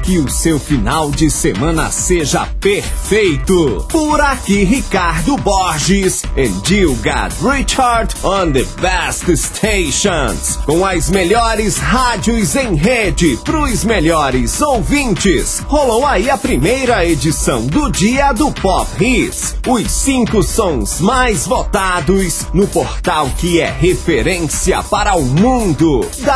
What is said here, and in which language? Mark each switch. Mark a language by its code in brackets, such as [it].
[pt] Que o seu final de semana seja perfeito. Por aqui, Ricardo Borges. [en] And you got Richard on the best stations. [pt] Com as melhores rádios em rede, pros melhores ouvintes. Rolou aí a primeira edição do dia do Pop Hits. Os 5 sons mais votados no portal que é referência para o mundo.